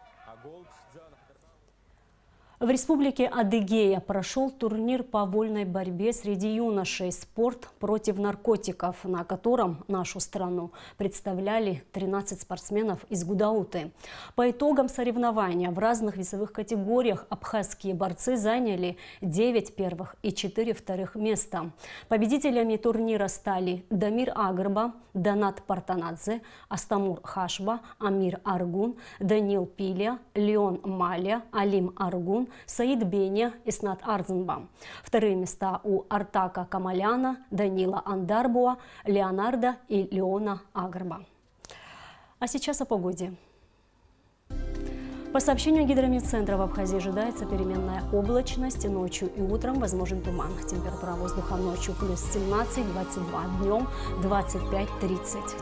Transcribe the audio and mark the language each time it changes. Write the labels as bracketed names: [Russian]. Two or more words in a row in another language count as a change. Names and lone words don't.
[Russian] В республике Адыгея прошел турнир по вольной борьбе среди юношей «Спорт против наркотиков», на котором нашу страну представляли 13 спортсменов из Гудауты. По итогам соревнования в разных весовых категориях абхазские борцы заняли 9 первых и 4 вторых места. Победителями турнира стали Дамир Агрба, Донат Партанадзе, Астамур Хашба, Амир Аргун, Данил Пиля, Леон Маля, Алим Аргун, Саид Беня, Иснат Арзенбам. Вторые места у Артака Камаляна, Данила Андарбуа, Леонардо и Леона Агрба. А сейчас о погоде. По сообщению Гидрометцентра, в Абхазии ожидается переменная облачность. Ночью и утром возможен туман. Температура воздуха ночью плюс 17-22, днем 25-30.